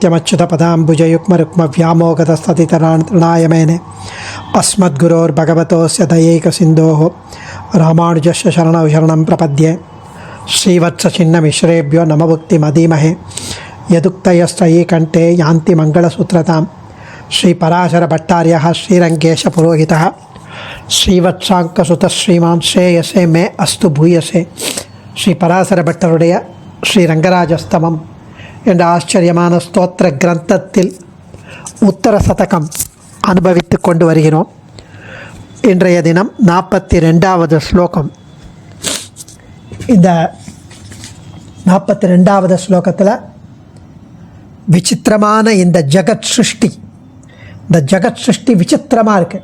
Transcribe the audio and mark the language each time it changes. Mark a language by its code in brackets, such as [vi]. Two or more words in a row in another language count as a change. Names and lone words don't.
[sa] नित्यमच्युतपदाम्बुजयुग्मरुक्मव्यामोगतस्ततितराणाय मेने अस्मद्गुरोर्भगवतोऽस्य दयैकसिन्धोः रामानुजस्य शरणौ शरणं प्रपद्ये श्रीवत्सचिन्नमिश्रेभ्यो नमभुक्तिमधीमहे यदुक्तयस्त्रयी कण्ठे यान्ति मङ्गलसूत्रतां श्रीपराशरभट्टार्यः श्रीरङ्गेशपुरोहितः श्रीवत्साङ्कसुतः श्रीमान् श्रेयसे मे अस्तु भूयसे [ta] ஸ்ரீ பராசர பட்டருடைய ஸ்ரீ ரங்கராஜஸ்தமம் என்ற ஆச்சரியமான ஸ்தோத்திர கிரந்தத்தில் உத்தர சதகம் அனுபவித்து கொண்டு வருகிறோம். இன்றைய தினம் 42வது ஸ்லோகம். இந்த 42வது ஸ்லோகத்தில் விசித்திரமான இந்த ஜகத் சிருஷ்டி விசித்திரமாக இருக்குது.